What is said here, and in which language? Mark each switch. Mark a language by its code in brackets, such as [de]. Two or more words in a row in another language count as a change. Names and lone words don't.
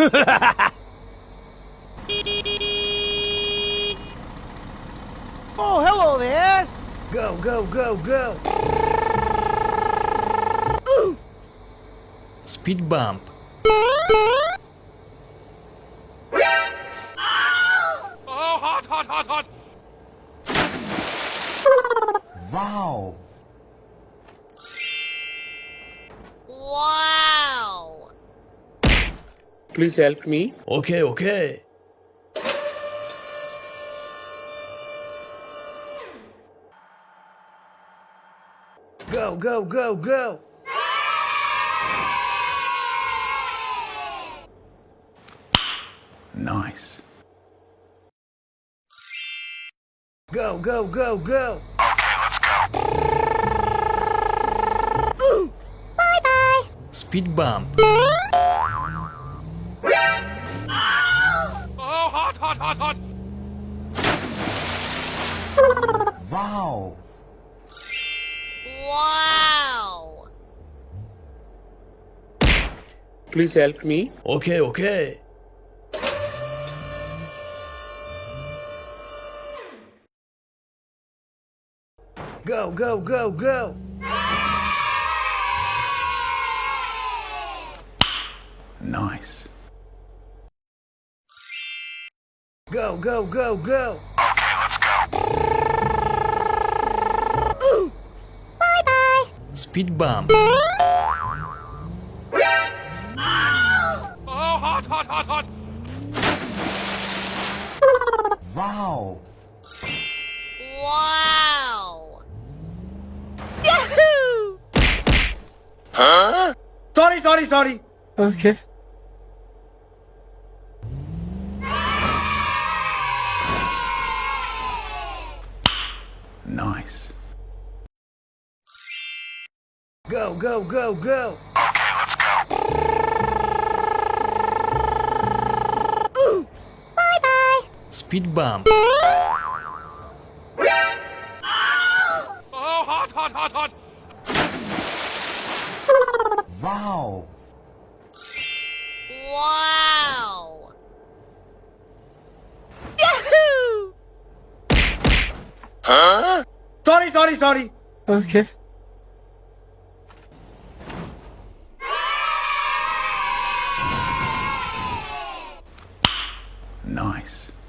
[en] Oh, hello there! Go, go, go, go! Speed bump. Oh, hot, hot, hot, hot! Wow! Wow! Please help me. Okay, okay. Go, go, go, go! Nice. Go, go, go, go! Bye-bye! Speed bump. Oh, hot, hot, hot, hot! Wow! Wow! Please help me. Okay, okay. Go, go, go, go! Nice. Go, go, go, go! Bye-bye! Speed bump. Oh, hot, hot, hot, hot! Wow! Wow! Sorry. Okay. Nice. Go, go, go, go! Bye-bye! Speed bump. Oh, hot, hot, hot, hot! Wow! Wow! Sorry. Okay. Nice.